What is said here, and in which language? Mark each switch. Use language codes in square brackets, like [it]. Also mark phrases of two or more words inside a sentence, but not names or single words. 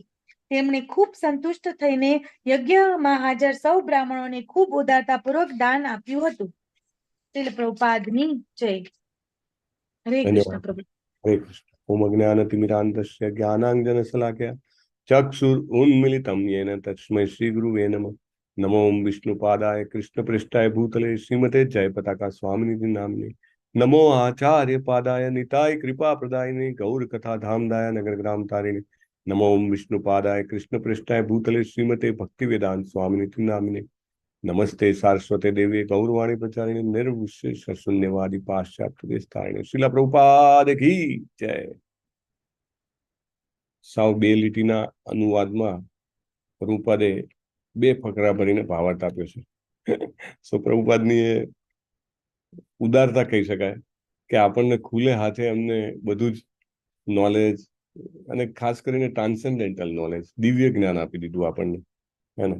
[gu] તેમણે ખૂબ સંતુષ્ટ થઈને યજ્ઞમાં હાજર સૌ બ્રાહ્મણોને ખૂબ ઉદારતાપૂર્વક દાન આપ્યું હતું. શ્રીલ પ્રભુપાદની જય. હરે કૃષ્ણ પ્રભુ. [sa] હરે કૃષ્ણ. ઓમ અજ્ઞાનતિમિરાન્ધસ્ય જ્ઞાનાંજનશલાકયા ચક્ષુરુન્મિલિतं येन तस्मै श्रीगुरुवे नमः. नमो विष्णुपादाय कृष्णपृष्ठाय भूतले श्रीमते जयपताका स्वामिनिधि नाम्ने. नमो आचार्य पादाय निताय कृपा प्रदायिने गौरकथा धामदाय नगरग्राम तारिणे. नमो विष्णुपादाय कृष्णपृष्ठाय भूतले श्रीमते भक्तिवेदांत स्वामिनिधि नाम्ने. नमस्ते सारस्वते देवी गौरवाणी प्रचारिणे निर्विशेष शून्यवादी पाश्चात्य देशतारिणे. [hi] श्रीला प्रभुपाद की जय. [gu] साव 2 લીટીના અનુવાદમાં પ્રભુપાદે 2 ફકરા ભરીને ભાવાર્થ આપ્યો છે. સો પ્રભુપાદની એ ઉદારતા કહી શકાય કે આપણને ખુલ્લે હાથે અમને બધું જ નોલેજ અને ખાસ કરીને [en] transcendental knowledge, [gu] દિવ્ય જ્ઞાન આપી દીધું આપણને, હે ને.